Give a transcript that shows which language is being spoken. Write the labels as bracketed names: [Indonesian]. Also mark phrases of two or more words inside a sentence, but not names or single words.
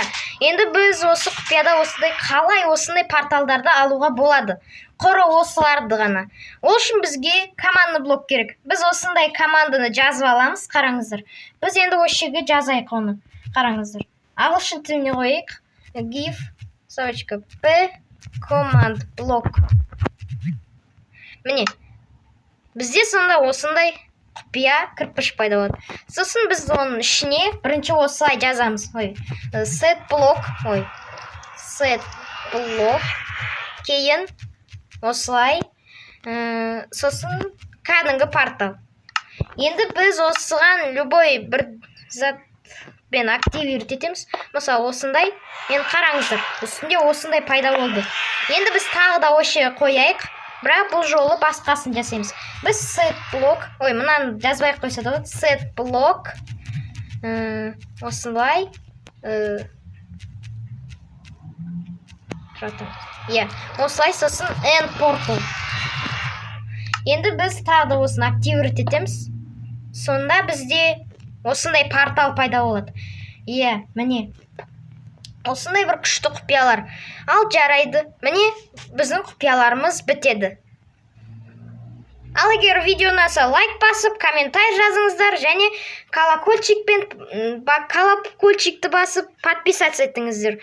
[Kazakh] Енді біз осы құпияда қалай осындай порталдарды алуға болады. Құры осыларды ғана. Ол үшін бізге [Russian] командный блок [Kazakh] керек. Біз осындай команданы жазып аламыз. Қараңыздар. Біз енді осы жерге жазайық оны. Қараңыздар. Ағылшын тіліне қойайық. [English] give.p command block. [Kazakh] Міне. Бізде сонда осындай құпия кірпіш пайда болады. Сосын біз оның ішіне бірінші осылай жазамыз. [English] Set block. [Kazakh] Кейін осылай. Сосын кәдімгі портал. Енді біз осыған любой бір затпен активировать етеміз. Мысалы осындай. Енді қараңыздар. Үстінде осындай пайда болды. Енді біз тағы да осы қояйық. Бірақ бұл жолы басқасын жасаймыз. Біз [English] set block. [Kazakh] Мынаны жазбай қойса да болады. [English] Set block. [Kazakh] Осылай. Осылай сосын [English] end portal. [Kazakh] Енді біз тағы да осыны активировать етеміз. Сонда бізде осындай портал пайда болады. Міне. Осындай бір күшті құпиялар. Ал жарайды. Міне біздің құпияларымыз бітеді. Ал егер видео ұнаса лайк басып, комментарий жазыңыздар және колокольчикті басып подписаться етіңіздер.